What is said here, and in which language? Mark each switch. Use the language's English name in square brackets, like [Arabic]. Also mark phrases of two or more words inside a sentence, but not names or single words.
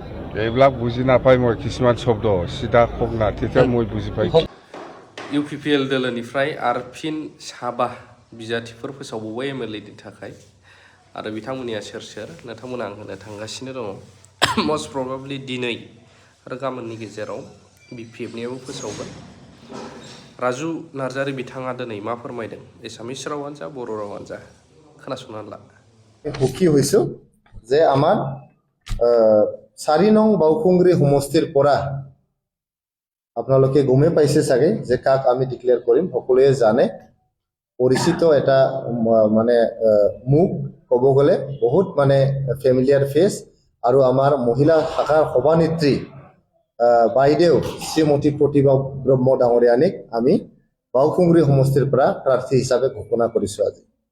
[Assamese] এইবিলাক বুজি নাপাই মই কিছুমান শব্দ সিধা কওক না তেতিয়া মই বুজি পাই [Bodo] UPPL दोलोनिफ्राय आरो फिन साबा बिजाथिफोर फोसावबावबाय MLA-नि थाखाय आरो बिथांमोननिया सोर सोर नोंथांमोना आं होनो थांगासिनो दङ [English] most probably [Bodo] दिनै आरो गाबोननि गेजेराव BPF-नियाबो फोसावगोन राजु नार्जारी बिथाङा दिनै मा फोरमायदों एसामिस रावानो जा बर' रावानो जा खोनासंनानै ला [Assamese] সুখী হৈছো যে আমাৰ 4 নং বাউখুংগ্ৰী সমষ্টিৰ পৰা আপোনালোকে গমে পাইছে চাগে যে কাক আমি ডিক্লেয়াৰ কৰিম সকলোৱে জানে পৰিচিত এটা মানে মুখ ক'ব গ'লে বহুত মানে [English] familiar face [Assamese] আৰু আমাৰ মহিলা শাখাৰ সভানেত্ৰী বাইদেউ শ্ৰীমতী প্ৰতিভা ব্ৰহ্ম ডাঙৰীয়ানীক আমি বাউখুংগ্ৰী সমষ্টিৰ পৰা প্ৰাৰ্থী হিচাপে ঘোষণা কৰিছো আজি